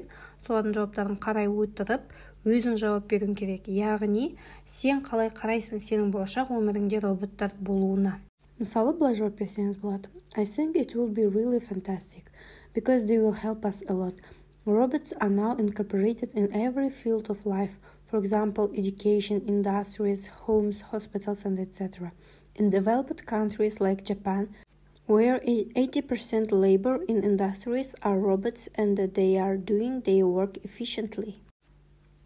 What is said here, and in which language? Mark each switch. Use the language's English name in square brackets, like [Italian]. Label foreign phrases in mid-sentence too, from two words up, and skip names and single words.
[Kazakh] Солардың жауаптарын қарай отырып, өзің жауап беруің керек. Яғни сен қалай қарайсың сенің болашақ өміріңде роботтар болуына. Мысалы, былай жауап берсеңіз болады: [English] I think it will be really fantastic because they will help us a lot. Robots are now incorporated in every field of life, for example, education, industries, homes, hospitals, and etc. In developed countries like Japan, where 80% labor in industries are robots and they are doing their work efficiently.